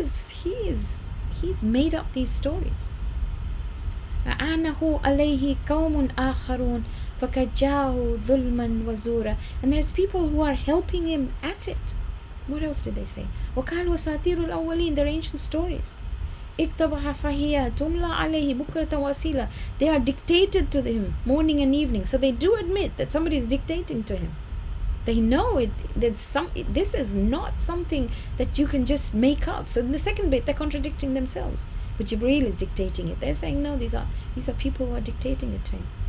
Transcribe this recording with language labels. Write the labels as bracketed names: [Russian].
[English] He's made up these stories. [Arabic] أَعَانَهُ عَلَيْهِ قَوْمٌ آخَرُونَ فَكَجَّاهُ ظُلْمًا وَزُورًا. [English] And there's people who are helping him at it. What else did they say? [Arabic] وَقَالُوا أَسَاطِيرُ الْأَوَّلِينَ, [English] their ancient stories. [Arabic] اكتبها فهي تملى عليه بكرة وأصيلا. [English] They are dictated to him morning and evening. So they do admit that somebody is dictating to him. They know it. This is not something that you can just make up. So in the second bit, they're contradicting themselves. But Jibreel is dictating it. They're saying, no, these are people who are dictating it to him.